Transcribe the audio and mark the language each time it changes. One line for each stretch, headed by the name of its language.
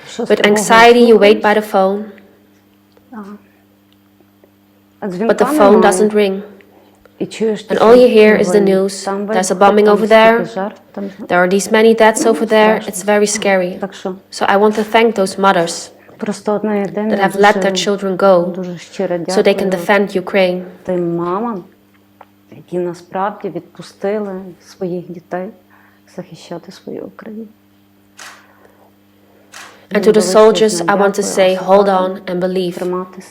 English: With anxiety, you wait by the phone, but the phone doesn't ring. And all you hear is the news. There's a bombing over there. There are these many deaths over there. It's very scary. So I want to thank those mothers that have let their children go so they can defend Ukraine.
Ukrainian: Які насправді відпустили своїх дітей захищати свою Україну.
English: And to the soldiers, I want to say, hold on and believe.